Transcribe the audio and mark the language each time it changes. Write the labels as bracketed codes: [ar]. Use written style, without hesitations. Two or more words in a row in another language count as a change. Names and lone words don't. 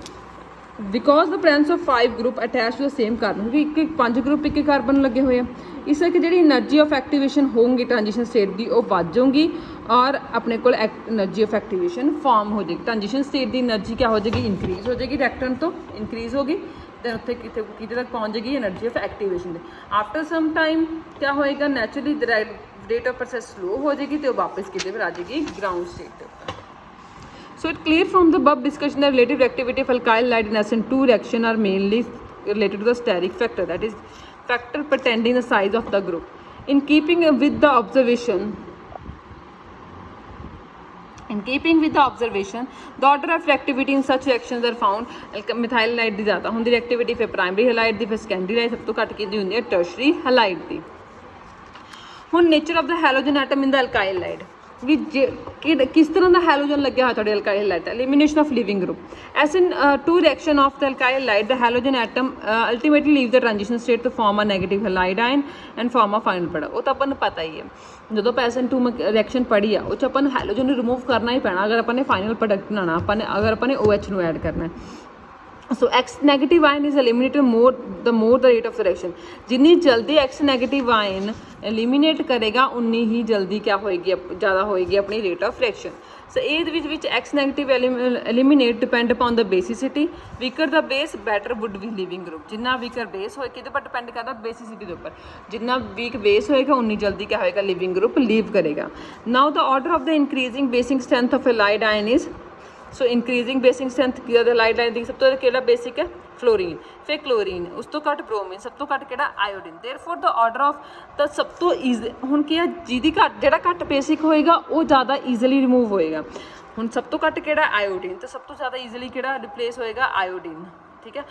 [en] because the presence of 5 group attach to the same carbon, [pa] ਕਿਉਂਕਿ 5 ਗਰੁੱਪ ਇੱਕ ਕਾਰਬਨ ਲੱਗੇ ਹੋਏ ਆ, ਇਸ ਕਰਕੇ ਜਿਹੜੀ [en] energy of activation [pa] ਹੋਊਗੀ [en] transition state [pa] ਦੀ ਉਹ ਵੱਧ ਜਾਊਗੀ ਔਰ ਆਪਣੇ ਕੋਲ [en] energy of activation form [pa] ਹੋ ਜਾਏਗੀ। [en] transition state [pa] ਦੀ એનર્ਜੀ ਕਿਆ ਹੋ ਜਾਏਗੀ, ਇਨਕਰੀਜ਼ ਹੋ ਜਾਏਗੀ, ਰਿਐਕਟੈਂਟ ਤੋਂ ਇਨਕਰੀਜ਼ ਹੋ ਗਈ, ਦੈਨ ਉੱਥੇ ਕਿਤੇ ਤੱਕ ਪਹੁੰਚ ਜਾਏਗੀ [en] energy of activation [pa] ਦੇ। [en] after some time [pa] ਕਿਆ ਹੋਏਗਾ, [en] naturally rate of process slow [pa] ਹੋ ਜਾਏਗੀ ਤੇ ਉਹ ਵਾਪਸ ਕਿਤੇ ਪਰ ਆ ਜਾਏਗੀ [en] ground state [pa] ਤੇ ਉੱਪਰ। [en] So it's clear from the above discussion that relative reactivity of alkyl halide in SN2 reaction are mainly related to the steric factor, that is factor pertaining the size of the group. In keeping with the observation, the order of reactivity in such reactions are found. Methyl halide [pa] ਦੀ ਜ਼ਿਆਦਾ ਹੁੰਦੀ reactivity, ਫਿਰ [en] primary halide [pa] ਦੀ, ਫਿਰ [en] secondary halide, [pa] ਸਭ ਤੋਂ ਘੱਟ ਕਿਹਦੀ ਹੁੰਦੀ ਹੈ, [en] tertiary halide [pa] ਦੀ। [en] ਹੁਣ nature of the halogen atom in the alkyl halide [pa] ਵੀ ਕਿਸ ਤਰ੍ਹਾਂ ਦਾ ਹੈਲੋਜਨ ਲੱਗਿਆ ਹੋਇਆ ਤੁਹਾਡੇ [en] alkyl halide ਦਾ, elimination of leaving group. SN2 reaction of the alkyl halide, the halogen atom ultimately leaves the transition state to form a negative halide ion and form a final product. [pa] ਉਹ ਤਾਂ ਆਪਾਂ ਨੂੰ ਪਤਾ ਹੀ ਹੈ, ਜਦੋਂ ਆਪਾਂ SN2 ਰਿਐਕਸ਼ਨ ਪੜ੍ਹੀ ਆ ਉਹ 'ਚ ਆਪਾਂ ਨੂੰ ਹੈਲੋਜਨ ਨੂੰ ਰਿਮੂਵ ਕਰਨਾ ਹੀ ਪੈਣਾ ਅਗਰ ਆਪਾਂ ਨੇ [en] final product [pa] ਬਣਾਉਣਾ, ਅਗਰ ਆਪਾਂ ਨੇ OH ਨੂੰ ਐਡ ਕਰਨਾ ਹੈ। [en] So X negative ion is eliminated more the rate of the reaction. [pa] ਜਿੰਨੀ ਜਲਦੀ [en] X negative ion eliminate [pa] ਕਰੇਗਾ ਉਨੀ ਹੀ ਜਲਦੀ ਕਿਆ ਹੋਏਗੀ, ਜ਼ਿਆਦਾ ਹੋਏਗੀ ਆਪਣੀ [en] rate of reaction. So [pa] ਇਹਦੇ ਵਿੱਚ [en] X negative eliminate depend upon the basicity. Weaker the base, better would be leaving group. [pa] ਜਿੰਨਾ [en] weaker base [pa] ਹੋਏ ਕਿਹਦੇ ਪਰ depend ਕਰਦਾ, basicity ਦੇ ਉੱਪਰ। ਜਿੰਨਾ [en] weak base [pa] ਹੋਏਗਾ ਉਨੀ ਜਲਦੀ ਕਿਆ ਹੋਏਗਾ, [en] leaving group leave ਕਰੇਗਾ। Now the order of the increasing basing strength of a halide ion is, [pa] ਸੋ [en] increasing basic strength [pa] ਕੀ ਉਹਦਾ ਲਾਈਡ ਲਾਈਨ ਦੀ ਸਭ ਤੋਂ ਕਿਹੜਾ ਬੇਸਿਕ ਹੈ, ਫਲੋਰੀਨ, ਫਿਰ ਕਲੋਰੀਨ, ਉਸ ਤੋਂ ਘੱਟ ਬ੍ਰੋਮੀਨ, ਸਭ ਤੋਂ ਘੱਟ ਕਿਹੜਾ, ਆਇਓਡੀਨ। [en] therefore the order of [pa] ਤਾਂ ਸਭ ਤੋਂ ਈਜ਼ੀ ਹੁਣ ਕੀ ਆ, ਜਿਹਦੀ ਘੱਟ ਜਿਹੜਾ ਘੱਟ ਬੇਸਿਕ ਹੋਏਗਾ ਉਹ ਜ਼ਿਆਦਾ [en] easily remove [pa] ਹੋਏਗਾ। ਹੁਣ ਸਭ ਤੋਂ ਘੱਟ ਕਿਹੜਾ, ਆਇਓਡੀਨ, ਤਾਂ ਸਭ ਤੋਂ ਜ਼ਿਆਦਾ ਈਜ਼ੀਲੀ ਕਿਹੜਾ ਰਿਪਲੇਸ ਹੋਏਗਾ, ਆਇਓਡੀਨ, ਠੀਕ ਹੈ।